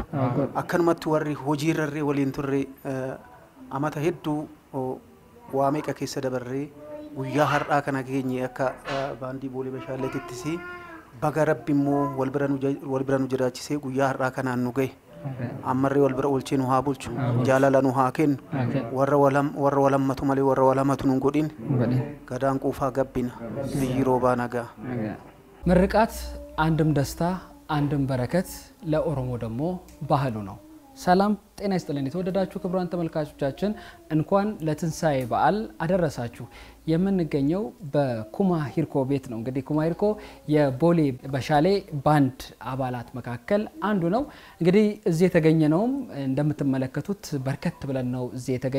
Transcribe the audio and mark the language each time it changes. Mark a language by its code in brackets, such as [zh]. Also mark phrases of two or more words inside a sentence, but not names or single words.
[om] Akkanumatti warri hojiirrarree waliin turre amata hedduu waa meeqa keessa dabarree guyyaa har'aa kana keenye akka baandii boolee bashaalletittis baga rabbi immoo wal bira nu jiraachisee guyyaa har'aa kanaan nu gahe ammarree wal bira oolchee nu haa bulchu jaalala nu haa kennu warra walammatu malee warra walamatu nu godhin gadaan quufaa gabbina biyyi roobaa nagaa [am] ምርቃት አንድም ደስታ አንድም በረከት ለኦሮሞ ደግሞ ባህሉ ነው። ሰላም ጤና ይስጥልን የተወደዳችሁ ክቡራን ተመልካቾቻችን እንኳን ለትንሳኤ በዓል አደረሳችሁ። የምንገኘው በኩማ ሂርኮ ቤት ነው። እንግዲህ ኩማ ሂርኮ የቦሌ በሻሌ ባንድ አባላት መካከል አንዱ ነው። እንግዲህ እዚህ የተገኘነውም እንደምትመለከቱት በርከት ብለን ነው እዚህ